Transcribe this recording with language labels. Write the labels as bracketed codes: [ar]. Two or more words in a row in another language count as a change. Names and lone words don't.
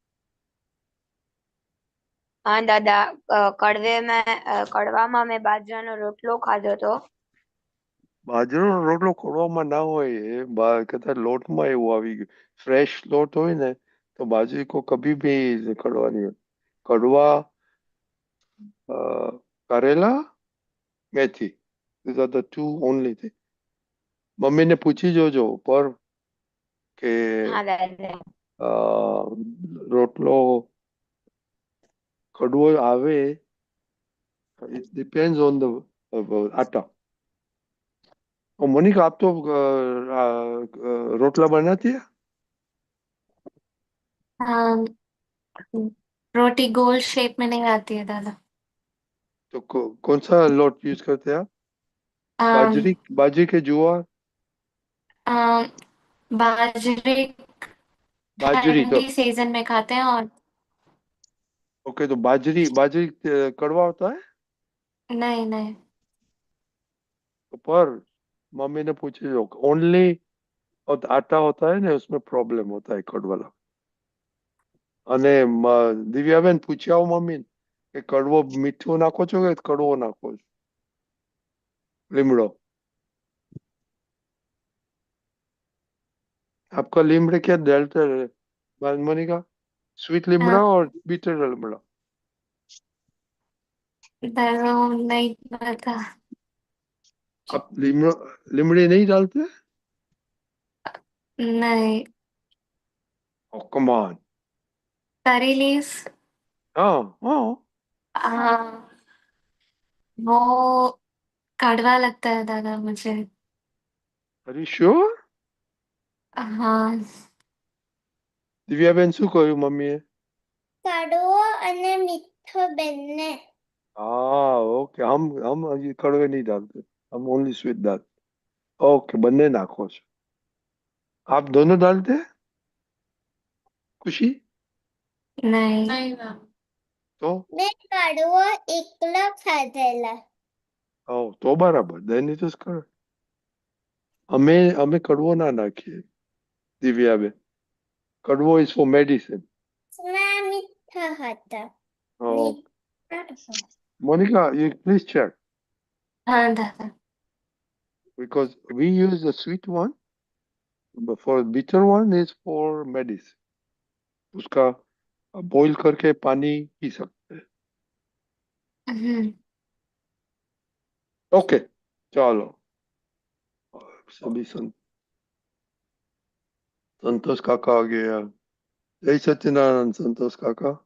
[gu] હા દાદા, કડવામાં મેં બાજરાનો રોટલો ખાધો હતો. બાજરાનો રોટલો કડવામાં ના હોય, એ કદાચ લોટમાં એવું આવી ગયું. ફ્રેશ લોટ હોય ને તો બાજરી [hi] को कभी भी कड़वा नहीं [gu] હોય. કડવા કરેલા, મેથી, [en] these are the two only thing. [gu] મમ્મીને પૂછી જોજો પર કે હા દાદા. રોટલો કડવો આવે, [en] it depends on the આટા. [hi] मोनिका, आप तो रोटला बनाती है? हाँ, रोटी गोल शेप में नहीं आती है दादा। तो कौन सा लोट यूज करते हैं आप? अम, बाजरी के जुआर? अम, बाजरे बाजरी तो ठंडी सीजन में खाते हैं और ओके, तो बाजरी बाजरी कड़वा होता है? नहीं नहीं। तो पर मम्मी ने पूछे जो ओनली आटा होता है ना, उसमें प्रॉब्लम होता है कड़वाला. [gu] અને દિવ્યાબેન પૂછી આવો મમ્મી કે કડવો મીઠું નાખો છો કે કડવો નાખો છો લીમડો? [hi] आपका लीमड़े क्या डालते है मोनिका? स्वीट लिमड़ा और बिटर लिमड़ा? दादा नहीं पता। आप लिमड़े नहीं डालते? नहीं। [en] Oh, come on. curry leaves, [hi] हाँ हाँ. हाँ, वो कड़वा लगता है दादा मुझे। [en] Are you sure? [hi] हाँ। [gu] દિવ્યાબેન શું કહ્યું મમ્મીએ? કડવો અને મીઠો બંને. [hi] हाँ ओके, हम ये कड़वे नहीं डालते, हम [en] only sweet [hi] डालते. ओके, [gu] બંને નાખો છો. [hi] आप दोनों डालते हैं खुशी? नहीं। [gu] તો મેં કડવો એકલો ખાધેલા. તો બરાબર, [en] then it is correct. [gu] અમે કડવો ના નાખીએ દિવ્યાબેન. [en] કડવો is for medicine. [gu] માં મીઠો હતો. [en] Oh, Monica, you please check [hi] हाँ दादा। [en] because we use the sweet one, but for bitter one is for medicine. [hi] उसका बॉईल करके पानी पी सकते हैं. ओके, चलो. सभी संतोष काका आ गया. जय सच्चिदानंद संतोष काका.